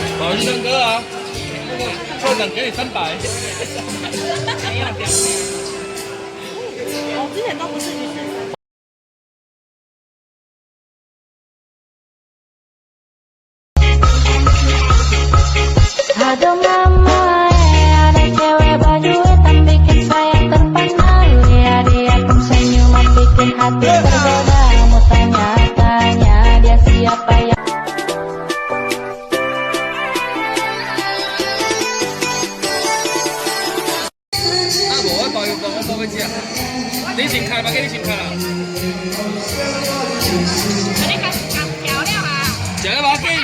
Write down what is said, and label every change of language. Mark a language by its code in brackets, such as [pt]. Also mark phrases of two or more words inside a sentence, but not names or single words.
[zh] 跑去唱歌啊！校长给你300。没有这样。我之前都不是鱼市。 [id] Aduh mama, ada cewek baju hitam bikin saya terpana. Lihat dia tersenyum bikin hati tergoda. Mau tanya-tanya dia siapa yang [zh] 我报个价，你先开吧，给你先开啦。你看漂亮啊！食了吧，给。